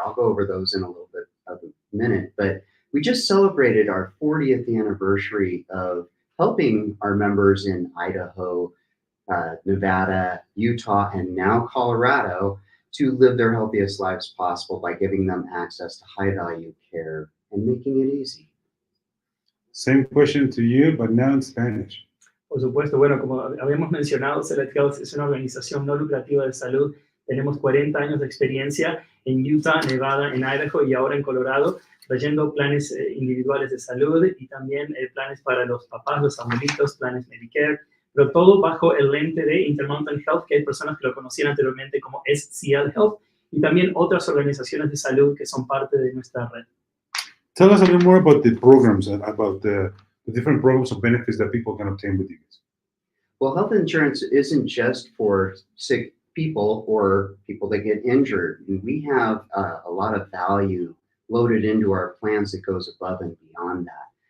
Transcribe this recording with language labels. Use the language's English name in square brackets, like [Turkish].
[English] I'll go over those in a little bit of a minute, but we just celebrated our 40th anniversary of helping our members in Idaho, Nevada, Utah, and now Colorado to live their healthiest lives possible by giving them access to high-value care and making it easy. Same question to you, but now in Spanish. [Spanish] Por supuesto, bueno, como habíamos mencionado, Select Health es una organización no lucrativa de salud. Tenemos 40 años de experiencia en Utah, Nevada, en Idaho y ahora en Colorado, trayendo planes individuales de salud y también planes para los papás, los abuelitos, planes Medicare, pero todo bajo el lente de Intermountain Health, que hay personas que lo conocían anteriormente como SCL Health, y también otras organizaciones de salud que son parte de nuestra red. [English] Tell us a little more about the programs, about the different programs of benefits that people can obtain with you guys. Well, health insurance isn't just for sick people or people that get injured. We have a lot of value loaded into our plans that goes above and beyond that.